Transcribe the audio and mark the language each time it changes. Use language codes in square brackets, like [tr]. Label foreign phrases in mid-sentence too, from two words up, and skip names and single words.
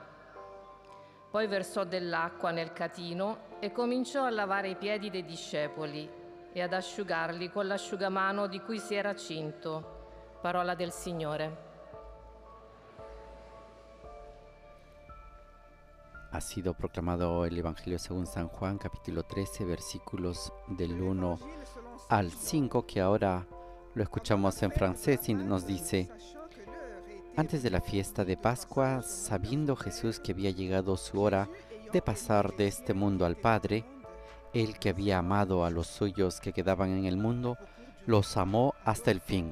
[it] Poi versò dell'acqua nel catino e cominciò a lavare i piedi dei discepoli e ad asciugarli con l'asciugamano di cui si era cinto. Parola del Signore. [es] Ha sido proclamado el Evangelio según San Juan, capítulo 13, versículos del 1 al 5, que ahora lo escuchamos en francés y nos dice: Antes de la fiesta de Pascua, sabiendo Jesús que había llegado su hora de pasar de este mundo al Padre, Él que había amado a los suyos que quedaban en el mundo, los amó hasta el fin.